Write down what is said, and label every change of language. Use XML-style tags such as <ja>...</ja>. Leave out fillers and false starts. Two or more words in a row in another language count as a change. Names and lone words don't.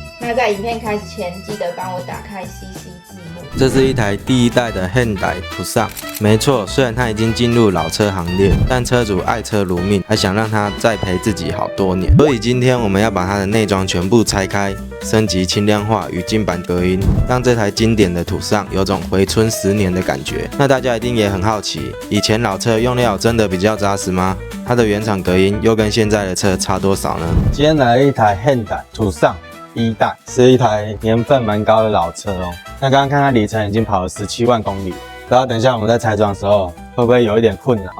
<zh>那在影片開始前，記得幫我打開 CC 字幕。這是一台第一代的Hyundai Tucson，沒錯，雖然它已經進入老車行列，但車主愛車如命，還想讓它再陪自己好多年。所以今天我們要把它的內裝全部拆開，升級輕量化與金版隔音，讓這台經典的 Tucson 有種回春10年的感覺。那大家一定也很好奇，以前老車用料真的比較扎實嗎？它的原廠隔音又跟現在的車差多少呢？今天來了一台Hyundai Tucson1代，是一台年份蠻高的老車哦。那剛刚看它里程已經跑了17萬公里，不知道等一下我們在拆裝的時候會不會有一點困難</zh>